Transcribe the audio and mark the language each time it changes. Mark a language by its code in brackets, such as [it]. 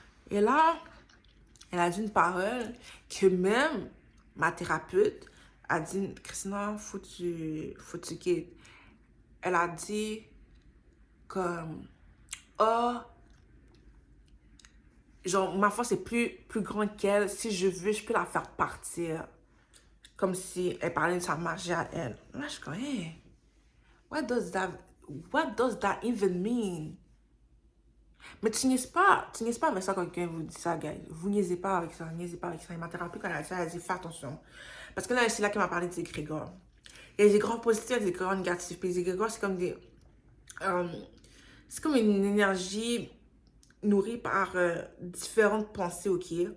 [fr] Et là, elle a dit une parole que même ma thérapeute a dit, Christina, faut que tu quittes. Elle a dit comme, oh, genre, ma force est plus grande qu'elle. Si je veux, je peux la faire partir. Comme si elle parlait de sa magie à elle. Là, je suis comme, [en] hey, what does that, what does that even mean? [fr] Mais tu niaises pas avec ça quand quelqu'un vous dit ça, guys. Vous niaisez pas avec ça, niaisez pas avec ça. Et ma thérapeute, quand elle a dit ça, elle a dit, fais attention. Parce que là, c'est là qu'elle m'a parlé des égrégores. Il y a des égrégores positifs, des égrégores négatifs. Puis les égrégores, c'est comme c'est comme une énergie nourrie par différentes pensées, ok?